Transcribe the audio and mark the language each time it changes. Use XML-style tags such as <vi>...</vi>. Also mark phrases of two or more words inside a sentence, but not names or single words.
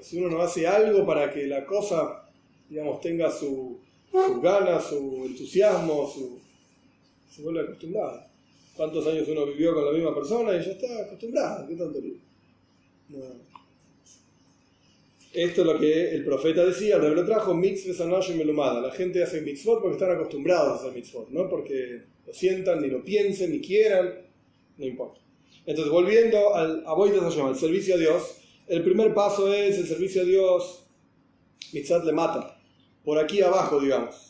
<es>Si uno no hace algo para que la cosa, digamos, tenga sus ganas, su entusiasmo, se vuelve acostumbrado. ¿Cuántos años uno vivió con la misma persona y ya está acostumbrado? ¿Qué tanto lío? No. Esto es lo que el profeta decía, el Rebbe lo trajo,</es> <he>מצות אנשים מלומדה.</he> <es>La gente hace mitzvot porque están acostumbrados a hacer mitzvot, no porque lo sientan, ni lo piensen, ni quieran, no importa. Entonces, volviendo al</es> <he>עבודת השם,</he> <es>al servicio a Dios, el primer paso es el servicio a Dios,</es> <he>מצוות למטה,</he> <es>por aquí abajo, digamos.</es>